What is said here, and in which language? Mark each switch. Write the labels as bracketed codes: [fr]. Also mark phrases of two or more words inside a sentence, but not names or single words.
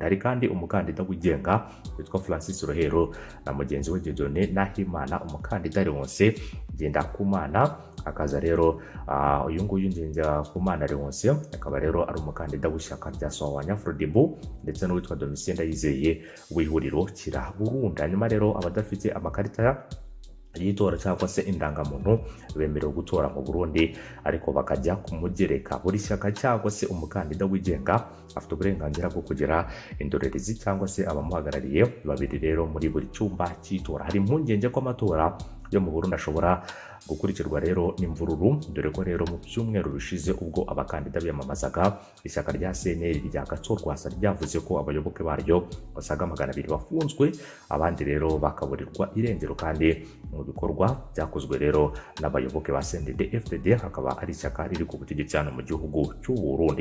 [rw] Hari kandi umukandida wigenga witwa Francis Rohero na mugenzi we Dieudonné Nahimana, umukandida Leonce Ngendakumana. Hakaza rero uyu nguyu Ngendakumana Leonce akaba rero ari umukandida w'ishyaka rya Sawanya Frodebu ndetse n'uwitwa Domitien Ndayizeye w'ihuriro Kira Burundi. Hanyuma rero abadafite amakarita y'itora cyangwa se indangamuntu bemerewe gutora mu Burundi, ariko bakajya kumugereka. Buri shyaka cyangwa se umukandida wigenga afite uburenganzira bwo kugira indorerezi cyangwa se abamuhagarariye babiri rero muri buri cyumba cy'itora. Hari impungenge ko amatora yo mu Burundi ashobora gukurikirwa rero n'imvururu, dore ko rero mu cyumweru bishize ubwo abakandida biyamamazaga ishyaka rya CNL rya Gatorwa Rwasa ryavuze ko abayoboke baryo basaga 200 bafunzwe, abandi rero bakaburirwa irengero, kandi mu bikorwa byakozwe rero n'abayoboke ba CNDD-FDD hakaba ari ishyaka riri ku butegetsi hano mu gihugu cy'u Burundi.